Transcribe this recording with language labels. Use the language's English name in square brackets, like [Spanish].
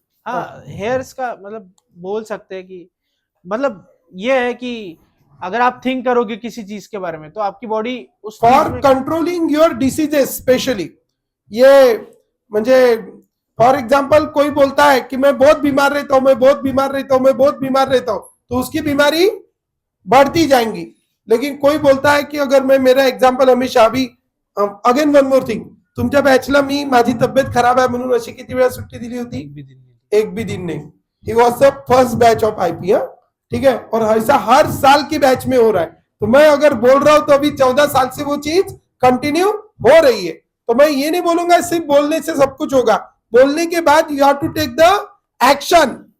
[Hindi] हाँ, हेयर्स का मतलब बोल सकते हैं कि मतलब ये है कि अगर आप थिंक करोगे किसी चीज के बारे में तो आपकी बॉडी उस [English] for controlling your diseases specially, [Hindi] ये म्हणजे फॉर एग्जांपल कोई बोलता है कि मैं बहुत बीमार रहता हूं, मैं बहुत बीमार रहता हूं, मैं बहुत बीमार रहता हूं, तो उसकी बीमारी बढ़ती जाएंगी। लेकिन कोई बोलता है कि अगर मैं, मेरा एग्जांपल हमेशा अभी, [English] again one more thing, [Marathi] तुमच्या बॅचला मी माझी तब्येत खराब आहे म्हणून अशी किती वेळा सुट्टी दिली होती? [Hindi] एक भी दिन नहीं। [English] he was the first batch of IP, [Hindi] ठीक है। और ऐसा हर साल की बैच में हो रहा है। तो मैं अगर बोल रहा हूं तो अभी 14 साल से वो चीज कंटिन्यू हो रही है। तो मैं ये नहीं बोलूंगा सिर्फ बोलने से सब कुछ होगा, बोलने के बाद [English] You have to take the action.